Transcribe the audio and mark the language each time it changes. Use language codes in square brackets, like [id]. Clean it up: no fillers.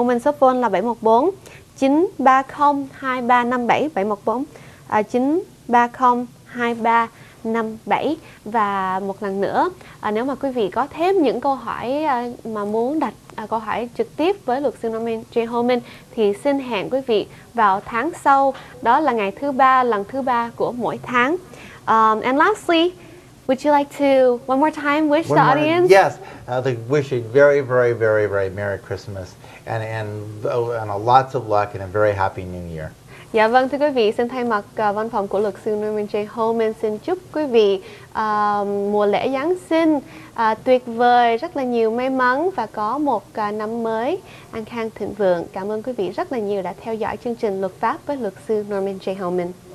[vi] Homen, số phone là 714 930 2357 714 930 2357. Và một lần nữa, nếu mà quý vị có thêm những câu hỏi mà muốn đặt câu hỏi trực tiếp với luật sư Norman J. Homen thì xin hẹn quý vị vào tháng sau, đó là ngày thứ ba, lần thứ ba của mỗi tháng. [en] And lastly, would you like to one more time wish the audience? Yes, I'd like to wish you very, very, very, very Merry Christmas and a lots of luck and a very happy New Year. [vi] Dạ vâng, thưa quý vị, xin thay mặt văn phòng của luật sư Norman J. Homen xin chúc quý vị mùa lễ Giáng sinh tuyệt vời, rất là nhiều may mắn và có một năm mới an khang thịnh vượng. Cảm ơn quý vị rất là nhiều đã theo dõi chương trình Luật pháp với luật sư Norman J. Homen.